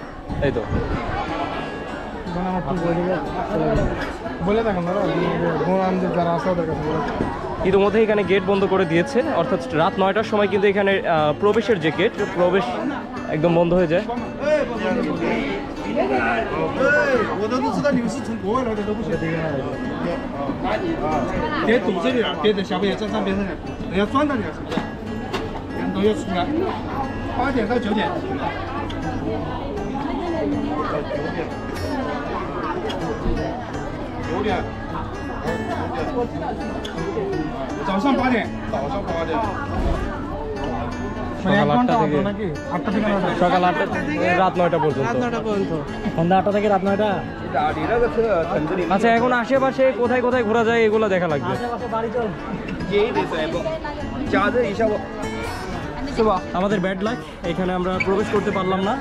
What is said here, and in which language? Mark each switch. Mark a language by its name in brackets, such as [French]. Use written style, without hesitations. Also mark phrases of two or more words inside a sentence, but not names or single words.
[Bangla] এই তো বলে দেখুন যারা আছে ওদের কাছে ইতিমধ্যে এখানে গেট বন্ধ করে দিয়েছে, অর্থাৎ রাত 9টার সময় কিন্তু এখানে প্রবেশের যে গেট, প্রবেশ একদম বন্ধ হয়ে যায়। [Chinese] 我都知道你们是从国外来的，都不行。别堵这里了，别等小朋友站上边上，要转到你了，是不是？人都要出来，8点到9点。9点。早上8点。早上8点。 [Bangla] সকাল 8টা থেকে নাকি 8টা থেকে 9টা সকাল 8টা থেকে রাত 9টা পর্যন্ত। রাত 9টা পর্যন্ত সন্ধ্যা 8টা থেকে রাত 9টা। আচ্ছা এখন আশেপাশে কোথায় কোথায় ঘোরা যায় এগুলো দেখা লাগবে। আশেপাশে বাড়ি চল। আমাদের [English] bad luck, [Bangla] এখানে আমরা প্রবেশ করতে পারলাম না।